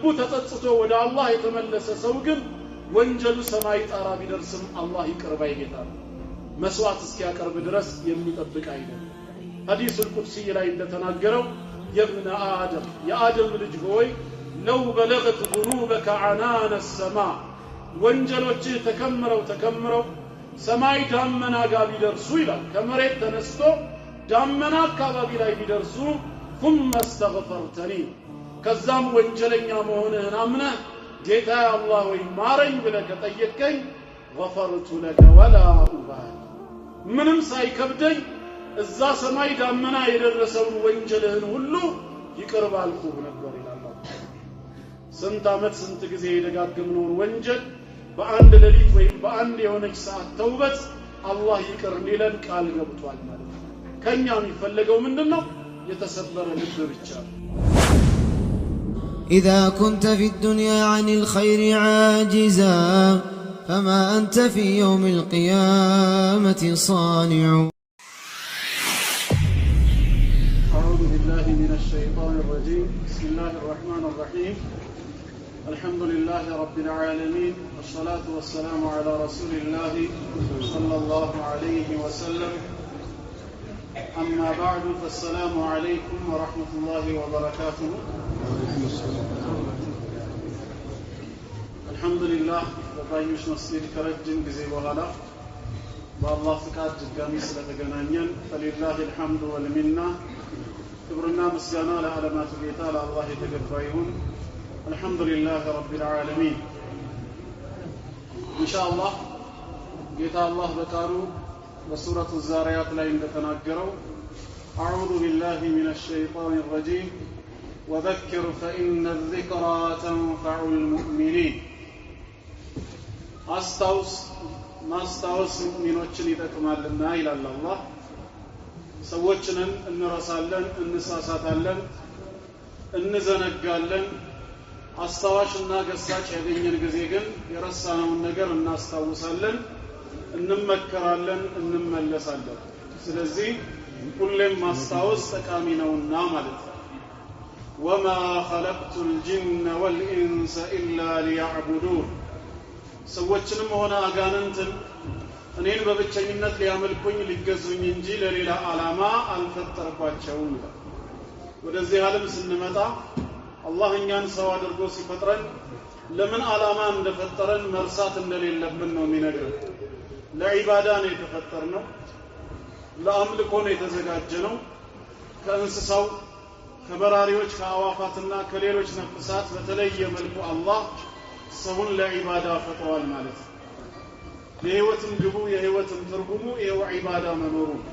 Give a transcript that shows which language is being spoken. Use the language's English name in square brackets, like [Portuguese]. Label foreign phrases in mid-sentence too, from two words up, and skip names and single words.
[Amharic] ተጸጽቶ ወደ አላህ የተመለሰ ሰው ግን ወንጀሉ ሰማይ ጣራ ቢደርስም አላህ ይቅር ባይ ጌታ ነው። መስዋዕት እስኪያቀርብ ድረስ የሚጠብቅ አይደለም። ሐዲሱል ቁድሲ ላይ እንደተናገረው [Arabic] يا ابن آدم [Amharic] የአደም ልጅ ሆይ [Arabic] لو بلغت ذنوبك عنان السماء [Amharic] ወንጀሎችህ ተከምረው ሰማይ ዳመና ጋር ቢደርሱ ይላል። ከመሬት ተነስቶ ዳመና አካባቢ ላይ ቢደርሱ [Arabic] ثم استغفرتني [Amharic] ከዛም ወንጀለኛ መሆንህን አምነህ ጌታ አላህ ወይ ማረኝ ብለህ ከጠየቅከኝ [Arabic] غفرت لك ولا أبالي [Amharic] ምንም ሳይከብደኝ እዛ ሰማይ ዳመና የደረሰውን ወንጀልህን ሁሉ ይቅር ባልኩህ ነበር ይላል። ስንት ዓመት ስንት ጊዜ የደጋገምነውን ወንጀል በአንድ ሌሊት ወይም በአንድ የሆነች ሰዓት ተውበት አላህ ይቅር ሊለን ቃል ገብቷል ማለት ነው። ከኛ የሚፈልገው ምንድነው? የተሰበረ ልብ ብቻ። [Arabic] إذا كنت في الدنيا عن الخير عاجزا فما أنت في يوم القيامة صانع. أعوذ بالله من الشيطان الرجيم. بسم الله الرحمن الرحيم. الحمد لله رب العالمين والصلاة والسلام على رسول الله صلى الله عليه وسلم. أما بعد فالسلام عليكم ورحمة الله وبركاته. الحمد لله [Amharic] በባዩሽ መስጊድ ከረጅም ጊዜ በኋላ በአላህ ፍቃድ ድጋሚ ስለተገናኘን [Arabic] فلله الحمد والمنة [Amharic] ክብርና ምስጋና ለዓለማቱ ጌታ ለአላህ የተገባ ይሁን። [Arabic] الحمد لله رب العالمين. إن شاء الله [Amharic] ጌታ አላህ በቃሉ በሱረቱ ዛሪያት ላይ እንደተናገረው [Arabic] أعوذ بالله من الشيطان الرجيم وذكر فإن الذكرى تنفع المؤمنين [Amharic] ማስታወስ ሙእሚኖችን ይጠቅማልና ይላል አላህ ሰዎችንን እንረሳለን እንሳሳታለን እንዘነጋለን አስተዋሽና ገሳጭ ያገኘን ጊዜ ግን የረሳነውን ነገር እናስታውሳለን እንመከራለን እንመለሳለን ስለዚህ ሁሌም ማስታወስ ጠቃሚ ነውና ማለት ነው [Arabic] وما خلقت الجن والإنس إلا ليعبدون [Amharic] ሰዎችንም ሆነ አጋንንትን እኔን በብቸኝነት ሊያመልኩኝ ሊገዙኝ እንጂ ለሌላ ዓላማ አልፈጠርኳቸውም ወደዚህ ዓለም ስንመጣ አላህ እኛን ሰው አድርጎ ሲፈጥረን ለምን ዓላማ እንደፈጠረን መርሳት እንደሌለብን ነው የሚነግረን ለዒባዳ ነው የተፈጠርነው ለአምልኮ ነው የተዘጋጀነው ከእንስሳው ከበራሪዎች ከአዋፋትና ከሌሎች ነፍሳት በተለየ መልኩ አላህ ሰውን ለዒባዳ ፈጥሯል ማለት ነው የህይወትም ግቡ የህይወትም ትርጉሙ ይሄው ዒባዳ መኖሩ